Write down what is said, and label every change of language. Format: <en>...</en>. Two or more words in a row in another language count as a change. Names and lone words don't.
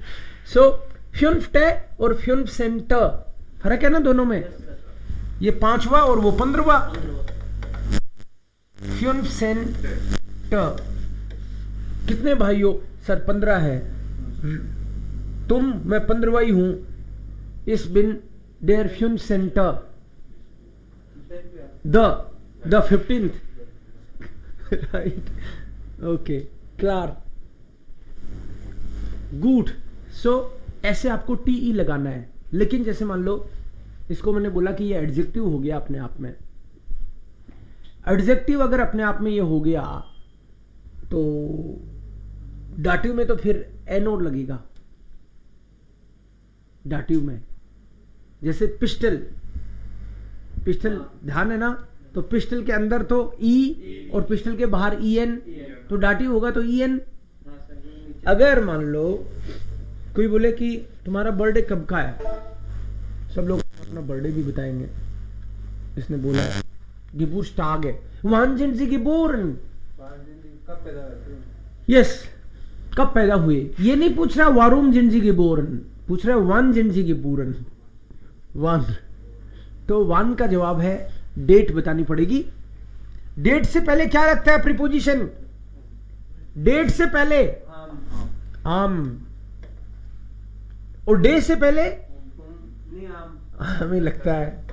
<hi>सो फ्युनफ्टे और फ्युनसेंट, फर्क है ना दोनों में. ये 5वां और वो 15वां. फ्युनसेंट. कितने भाइयों? सर 15 है. तुम, मैं 15वां ही हूं.</hi> <de>Ich bin der fünfzehnte</de> <en>the 15th. Right. Okay. Klar.</en> <hi>Good. So ऐसे आपको TE लगाना है. लेकिन जैसे मान लो इसको मैंने बोला कि ये एडजेक्टिव हो गया अपने आप में. एडजेक्टिव अगर अपने आप में ये हो गया तो डाटिव में तो फिर एनोड लगेगा. डाटिव में जैसे पिस्टल, पिस्टल ध्यान है ना, तो पिस्टल के अंदर तो ई और पिस्टल के बाहर EN, तो डाटिव होगा तो EN. अगर मान लो कोई बोले कि तुम्हारा बर्थडे कब का है, सब लोग अपना बर्थडे भी बताएंगे. इसने बोला है Geburtstag है,</hi> <de>wann sind Sie geboren?</de> <hi>कब पैदा हुए? यस, कब पैदा हुए. ये नहीं पूछ रहा</hi> <de>warum sind Sie geboren,</de> <hi>पूछ रहा है</hi> <de>wann sind Sie geboren.</de> <hi>वन, तो वन का जवाब है डेट बतानी पड़ेगी. डेट से पहले क्या लगता है प्रीपोजिशन? डेट से पहले आम, और डे से पहले हमें लगता है.</hi>